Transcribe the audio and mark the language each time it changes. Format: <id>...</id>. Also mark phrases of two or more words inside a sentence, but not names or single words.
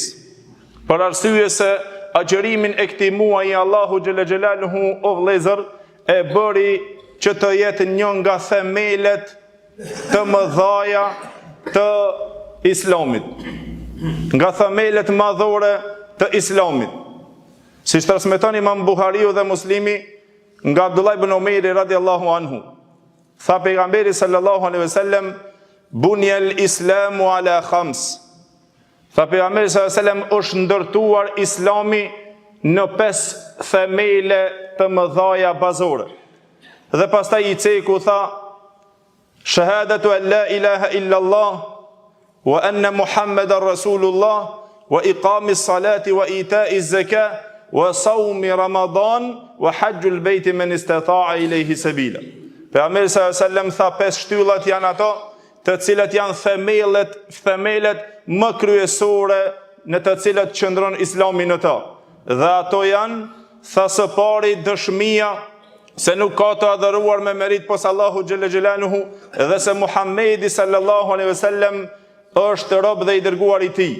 <sq>Për arsye se agjërimin e këtij muaji</sq> <ar>الله جل جلاله</ar> <sq>o vëllezër e bëri që të jetë një nga themelet të mëdha të Islamit, nga themelet madhore të Islamit. Siç transmeton Imam Buhariu dhe Muslimi nga Abdullah ibn Umeri</sq> <ar>رضي الله عنه,</ar> <sq>tha pejgamberi</sq> <ar>صلى الله عليه وسلم, بني الإسلام على خمس.</ar> <sq>Tha pejgamberi</sq> <ar>صلى الله عليه وسلم,</ar> <sq>është ndërtuar Islami në 5 themele të mëdha bazore. Dhe pastaj i ceku tha,</sq> <ar>شهادة أن لا إله إلا الله وأن محمدا رسول الله وإقام الصلاة وإيتاء الزكاة وصوم رمضان وحج البيت من استطاع إليه سبيلا.</ar> <sq>Pejgamberi</sq> <ar>صلى الله عليه وسلم</ar> <sq>tha 5 shtyllat janë ato të cilat janë themelet më kryesore në të cilat qëndron Islami në ta. Dhe ato janë, tha së pari, dëshmia se nuk ka të adhuruar me merit pos</sq> <ar>الله جل جلاله</ar> <sq>dhe se Muhamedi</sq> <ar>صلى الله عليه وسلم</ar> <sq>është rob dhe i dërguar i tij.</sq>